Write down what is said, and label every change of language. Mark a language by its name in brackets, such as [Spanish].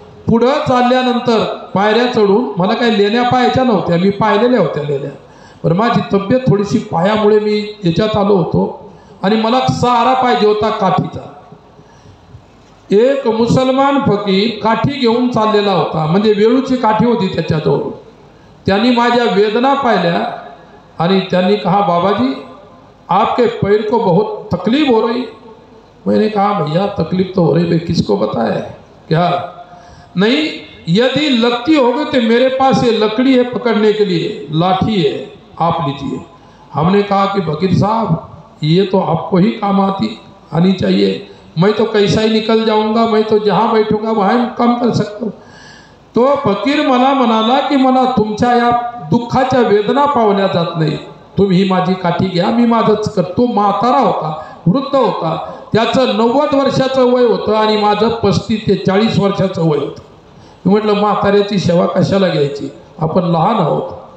[Marathi] पुढं चालल्यानंतर पायऱ्या चढून मला काही लेण्या पाहायच्या नव्हत्या, मी पाहिलेल्या होत्या लेण्या, पण माझी तब्येत थोडीशी पायामुळे मी याच्यात आलो होतो आणि मला सहारा पाहिजे होता काठीचा. एक मुसलमान फकीर काठी घेऊन चाललेला होता, म्हणजे वेळूची काठी होती त्याच्याजवळ. त्यांनी माझ्या वेदना पाहिल्या आणि त्यांनी [Hindi] कहा, बाबाजी आपके पैर को बहुत तकलीफ हो रही. मैंने कहा, भैया तकलीफ तो हो रही, भाई किसको बताए क्या? नहीं, यदि लगती होगी तो मेरे पास ये लकड़ी है पकड़ने के लिए, लाठी है, आप लीजिए. हमने कहा कि वकील साहब ये तो आपको ही काम आनी चाहिए, मैं तो कैसा ही निकल जाऊंगा, मैं तो जहाँ बैठूंगा वहाँ काम कर सकता हूँ. [Marathi] तो फकीर मला म्हणाला की मला तुमच्या या दुःखाच्या वेदना पावल्या जात नाही, तुम्ही ही माझी काठी घ्या, मी माझंच करतो. म्हातारा होता, वृद्ध होता, त्याचं 90 वर्षाचं वय होतं आणि माझं 35 ते 40 वर्षाचं वय होतं. मी म्हटलं म्हाताऱ्याची सेवा कशाला घ्यायची, आपण लहान आहोत.